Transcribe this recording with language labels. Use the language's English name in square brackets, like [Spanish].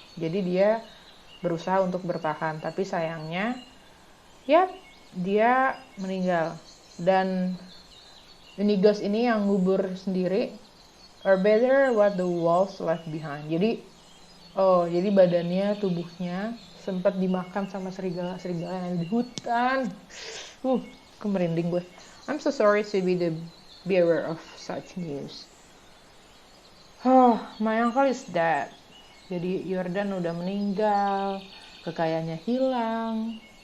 [Indonesian] Jadi dia berusaha untuk bertahan, tapi sayangnya ya dia meninggal. Dan Unigos ini yang ngubur sendiri, [English] or better what the wolves left behind. [Indonesian] Jadi badannya, tubuhnya sempat dimakan sama serigala yang ada di hutan. Kemerinding gue. [English] I'm so sorry to be the bearer of such news. My uncle is dead. [Indonesian] Jadi Jordan udah meninggal, kekayaannya hilang.